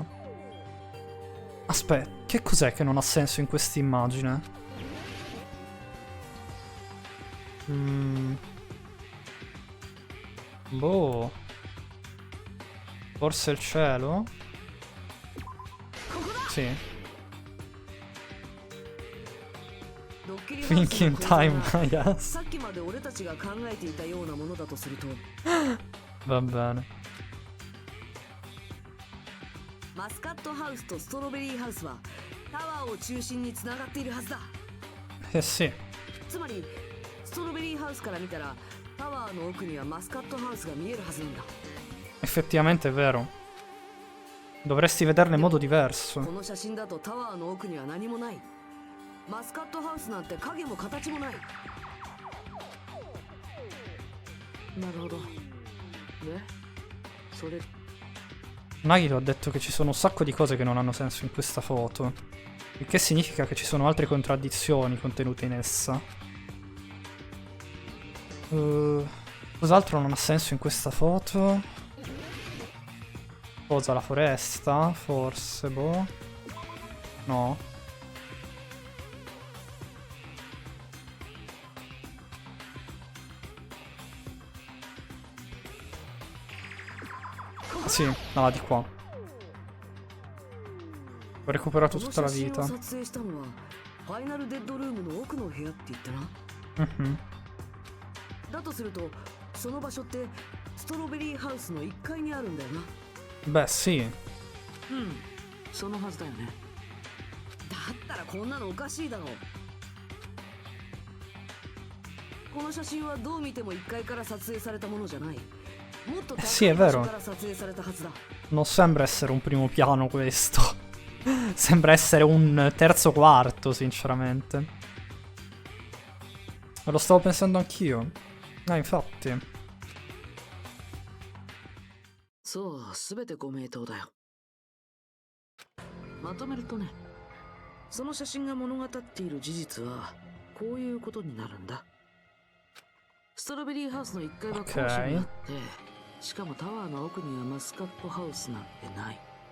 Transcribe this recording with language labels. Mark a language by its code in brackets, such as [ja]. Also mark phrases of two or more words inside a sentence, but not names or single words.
[it] Aspetta, che cos'è che non ha senso in questa immagine? Boh. Forse il cielo? Sì. [en] Thinking time, yes. [ja] さっきまで俺たちが考えていたようなものだとすると [it] Va bene. [ja] マスカットハウスとストロベリーハウスはタワーを中心につながっているはずだ。 [it] Eh sì. [ja] つまりストロベリーハウスから見たらタワーの奥にはマスカットハウスが見えるはずなんだ。 [it] Effettivamente è vero. Dovresti vederle in modo diverso. [ja] この写真だとタワーの奥には何もない。マスカットハウスなんて影も形もない。なるほど。で、それ [it] Nagito ha detto che ci sono un sacco di cose che non hanno senso in questa foto. Il che significa che ci sono altre contraddizioni contenute in essa. Cos'altro non ha senso in questa foto? Cosa, la foresta? Forse, boh. No. Sì, no, di qua. Ho recuperato tutta la vita. Mhm. [ja] だとするとその場所ってストロベリーハウスの1階にあるんだよな。 [it] Beh, sì. [ja] そのはずだよね。だったらこんなのおかしいだろう。この写真はどう見ても1階から撮影されたものじゃない。もっと高い場所から撮影されたはずだ。 [it] Non sembra essere un primo piano questo. Sembra essere un terzo quarto, sinceramente. Lo stavo pensando anch'io. Infatti. [ja] そう、すべてご名答だよ。まとめるとね、その写真が物語っている事実はこういうことになるんだ。ストロベリーハウスの1階は高所にあって、しかもタワーの奥にはマスカットハウスなんてない。